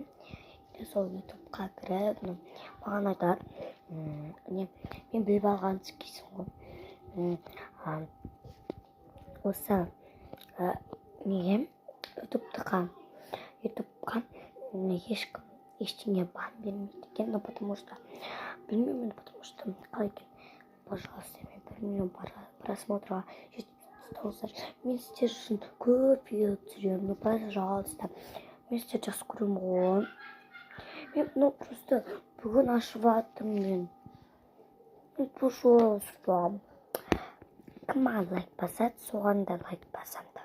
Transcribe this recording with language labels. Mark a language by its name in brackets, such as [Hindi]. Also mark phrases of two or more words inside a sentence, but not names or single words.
[Kazakh] Сол ютубқа кіріп, маған айтар, мен біліп алған кейсің ғой. Осы неге ютубқа ешкім ештеңе бан бермейді екен, [Russian] но потому что білмеймін, потому что [Kazakh] қалай екен. Пожалуйста, мен 1 миллион просмотрға жеткізсеңіздер, мен сіздер үшін көп видео түсіремін. Ну, пожалуйста, мен сіздерді жақсы көремін ғой. Мен просто бүгін ашып жатырмын мен. Пожалуйста, кім лайк басады, соған да лайк басам.